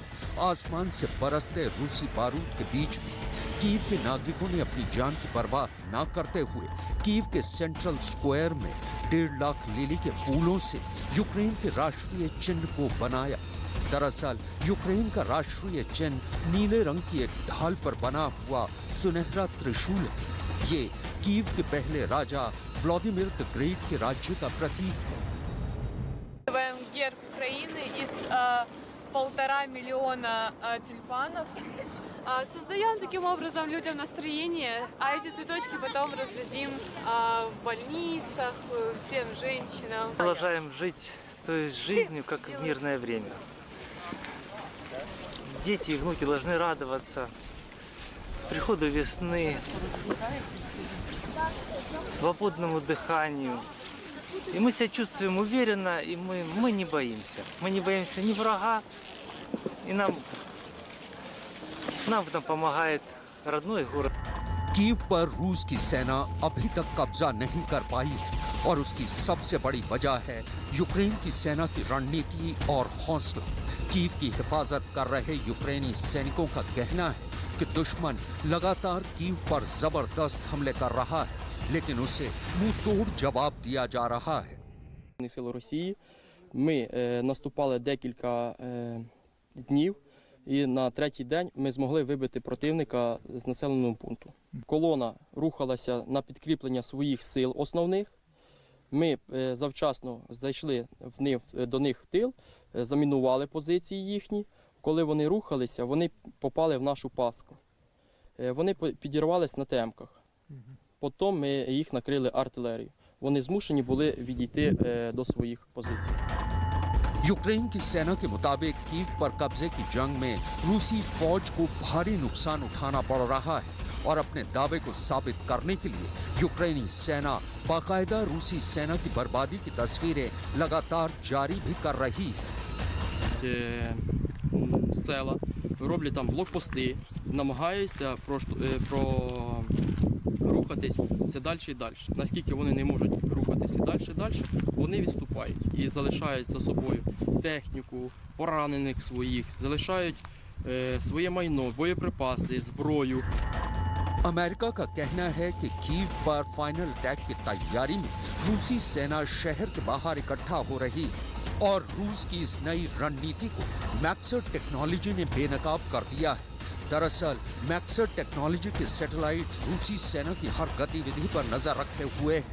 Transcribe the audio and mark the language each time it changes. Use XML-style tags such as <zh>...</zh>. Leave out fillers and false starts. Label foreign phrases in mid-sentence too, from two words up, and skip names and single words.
<hi>आसमान से बरसते रूसी बारूद के बीच भी कीव के नागरिकों ने अपनी जान की परवाह न करते हुए कीव के सेंट्रल स्क्वायर में 1.5 लाख लिली के फूलों से यूक्रेन के राष्ट्रीय चिन्ह को बनाया। दरअसल यूक्रेन का राष्ट्रीय चिन्ह नीले रंग की एक ढाल पर बना हुआ सुनहरा त्रिशूल है। ये कीव के पहले राजा व्लादिमीर द ग्रेट के राज्य का प्रतीक है।</hi> <ru>Герб Украины из 1,5 миллиона тюльпанов. Создаем таким образом людям настроение, а эти цветочки потом раздадим в больницах, всем женщинам. Продолжаем жить той жизнью, как в мирное время. дети и внуки должны радоваться приходу весны, свободному дыханию. И мы себя чувствуем уверенно, и мы не боимся. Мы не боимся ни врага, и нам в этом помогает родной город.</ru> <hi>कीव पर रूस की सेना अभी तक कब्जा नहीं कर पाई है और उसकी सबसे बड़ी वजह है यूक्रेन की सेना की रणनीति और हौसला। कीव की हिफाजत कर रहे यूक्रेनी सैनिकों का कहना है कि दुश्मन लगातार कीव पर जबरदस्त हमले कर रहा है, लेकिन उसे मुंह तोड़ जवाब दिया जा रहा है।</hi> <uk>Сили Росії. Ми наступали декілька днів, і на третій день ми змогли вибити противника з населеного пункту. Колона рухалася на підкріплення своїх сил основних. Ми завчасно зайшли до них в тил, замінували позиції їхні. Коли вони рухалися, вони попали в нашу пастку. Вони підірвались на темках. Потім ми їх накрили артилерією. Вони змушені були відійти до своїх позицій.</uk> <hi>यूक्रेन की सेना के मुताबिक कीव पर कब्जे की जंग में रूसी फौज को भारी नुकसान उठाना पड़ रहा है और अपने दावे को साबित करने के लिए यूक्रेनी सेना बाकायदा रूसी सेना की बर्बादी की तस्वीरें लगातार जारी भी कर रही है।</hi> <uk>Села роблять там блокпости, намагаються рухатись все далі і далі. Наскільки вони не можуть рухатися далі, вони відступають і залишають за собою техніку, поранених своїх, залишають своє майно, боєприпаси, зброю.</uk> <hi>अमेरिका का कहना है कि कीव पर</hi> <en>final attack</en> <hi>की तैयारी में रूसी सेना शहर के बाहर इकट्ठा हो रही है और रूस की इस नई रणनीति को मैक्सर टेक्नोलॉजी ने बेनकाब कर दिया है। दरअसल मैक्सर टेक्नोलॉजी के सैटेलाइट रूसी सेना की हर गतिविधि पर नजर रखे हुए हैं।</hi>